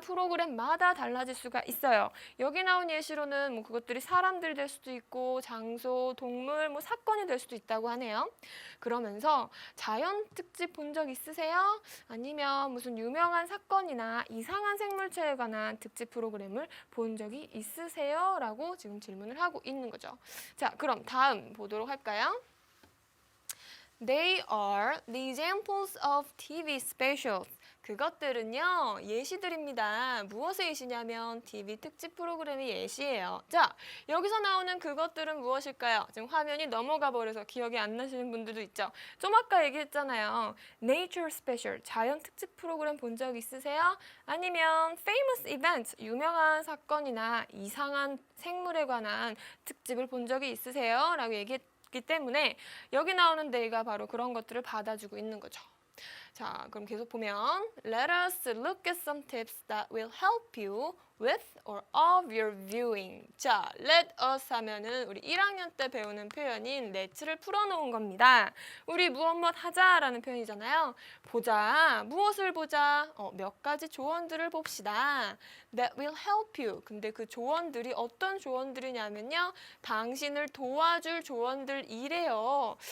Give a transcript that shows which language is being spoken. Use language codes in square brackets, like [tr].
[ko] 프로그램마다 달라질 수가 있어요. 여기 나온 예시로는 그것들이 사람들이 될 수도 있고 장소, 동물, 사건이 될 수도 있다고 하네요. 그러면서 자연 특집 본 적 있으세요? 아니면 무슨 유명한 사건이나 이상한 생물체에 관한 특집 프로그램을 본 적이 있으세요? 라고 지금 질문을 하고 있는 거죠. 자, 그럼 다음 보도록 할까요? [en] They are the examples of TV specials. [ko] 그것들은요, 예시들입니다. 무엇의 예시냐면 TV 특집 프로그램의 예시예요. 자, 여기서 나오는 그것들은 무엇일까요? 지금 화면이 넘어가 버려서 기억이 안 나시는 분들도 있죠. 좀 아까 얘기했잖아요. Nature Special, 자연 특집 프로그램 본 적 있으세요? 아니면 Famous Event, 유명한 사건이나 이상한 생물에 관한 특집을 본 적이 있으세요? 라고 얘기했기 때문에 여기 나오는 they가 바로 그런 것들을 받아주고 있는 거죠. 자, 그럼 계속 보면 [en] Let us look at some tips that will help you with or of your viewing. [ko] 자, let us 하면은 우리 1학년 때 배우는 표현인 let를 풀어놓은 겁니다. 우리 무엇 하자라는 표현이잖아요. 보자. 무엇을 보자? 몇 가지 조언들을 봅시다. [en] That will help you. [ko] 근데 그 조언들이 어떤 조언들이냐면요. 당신을 도와줄 조언들이래요.